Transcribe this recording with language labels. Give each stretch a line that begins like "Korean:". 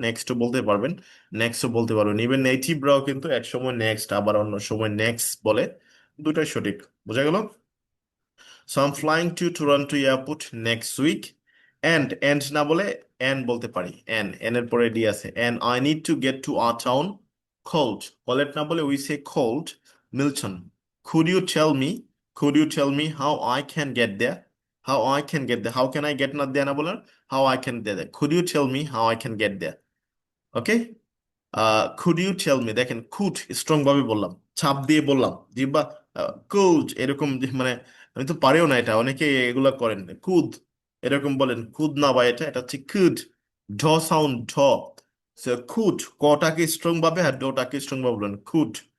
Bangla: নেক্সটও বলতে পারবেন, নেক্সটও বলতে পারবেন। ইভেন নেটিভরাও কিন্তু এক সময় নেক্সট, আবার অন্য সময় নেক্সট বলে। দুটাই সঠিক। বোঝা গেল?
English: So I am flying to Toronto airport next week. And
Bangla: না বলে
English: N
Bangla: বলতে পারি।
English: N
Bangla: এর পরে ডি আছে।
English: and I need to get to a town called, কলেট
Bangla: না বলে
English: We say called Milton. Could you tell me, could you tell me how I can get there? How I can get there. How can I get not there
Bangla: না বলার,
English: how I can get there. Could you tell me how I can get there? Okay? Could you tell me,
Bangla: দেখেন could strong ভাবে বললাম, ছাপ দিয়ে বললাম, জিহ্বা could এরকম মানে আমি তো পারিও না এটা, অনেকে এগুলা করেন। কুদ এরকম বলেন, কুদ না, বা এটা এটা হচ্ছে কুড। ঢ সাউন্ড, ঢ। কুড, কটাকে স্ট্রং ভাবে আর ডটাকে স্ট্রং ভাবে বলেন, কুড।